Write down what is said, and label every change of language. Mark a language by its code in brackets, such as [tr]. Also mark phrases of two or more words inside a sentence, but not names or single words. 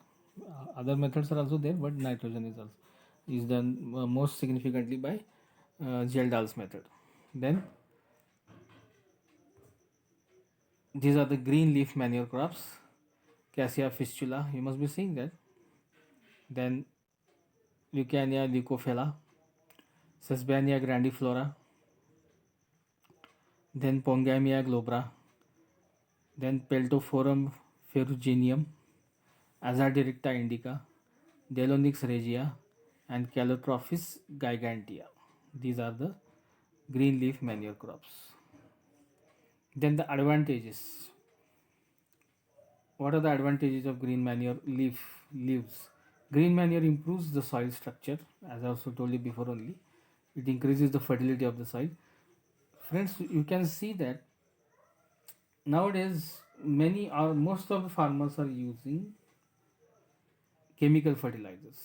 [en] Other methods are also there, but nitrogen is done most significantly by Geldahl's method. Then these are the green leaf manure crops, Cassia fistula, you must be seeing that. Then Leucaena leucophila, Sesbania grandiflora, then Pongamia glabra, then Peltophorum ferruginum, Azadiricta indica, Delonix regia, and Calotropis gigantea. These are the green leaf manure crops. Then the advantages. What are the advantages of green manure leaves? Green manure improves the soil structure, as I also told you before only. It increases the fertility of the soil. Friends, you can see that nowadays many or most of the farmers are using chemical fertilizers.